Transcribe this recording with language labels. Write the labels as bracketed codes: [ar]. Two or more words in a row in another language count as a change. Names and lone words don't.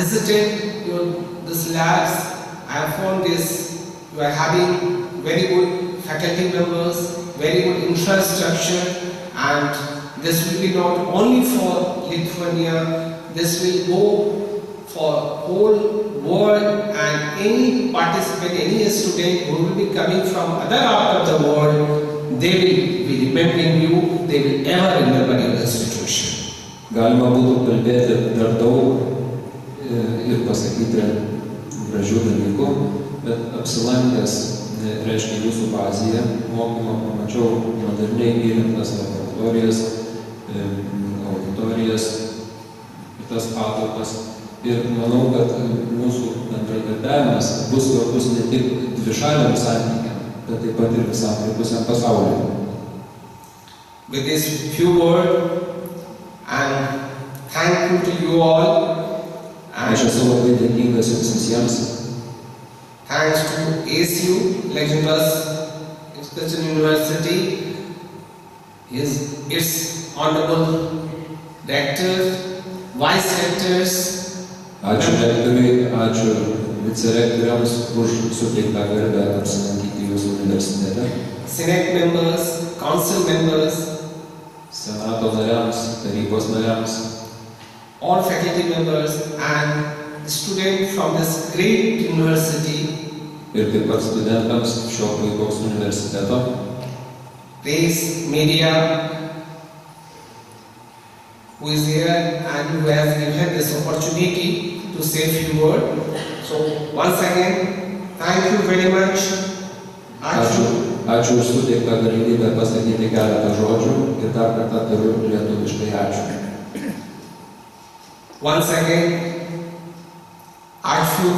[en] I have visited this labs I have found this, you are having very good faculty members, very good infrastructure, and this will be not only for Lithuania, this will go for whole world, and any participant, any student who will be coming from other part of the world, they will be remembering you, they will ever remember your institution. [lt] Galima būtų kalbėti dar daug ir pasakyti gražių dalykų, bet apsilankęs, reiškia, jūsų bazėje mokymo, pamačiau moderniai įrengtas laboratorijas, auditorijas, kitas patalpas. Ir manau, kad mūsų bendradarbiavimas bus svarbus ne tik dvišaliam santykiam, bet taip pat ir visam likusiam pasauliui. [en] With this few words, I'm thankful to you all. [lt] Aš esu labai dėkingas jums visiems. [en] Thanks to ASU, Legendous Education University, its honorable rector, vice rectors. [lt] Ačiū rektoriui, ačiū vicerektoriams už suteiktą garbę apsilankyti jūsų universitete. [en] Senate members, council members, [lt] Senato nariams, tarybos nariams, [en] all faculty members and students from this great university. [lt] Ir taip pat studentams šio puikaus universiteto. [en] Press media, who is here and who has given this opportunity to say a few words. So once again, thank you very much. [lt] Ačiū už suteiktą galimybę pasakyti keletą žodžių ir dar kartą tariu lietuviškai ačiū. [en] Once again, [lt] ačiū.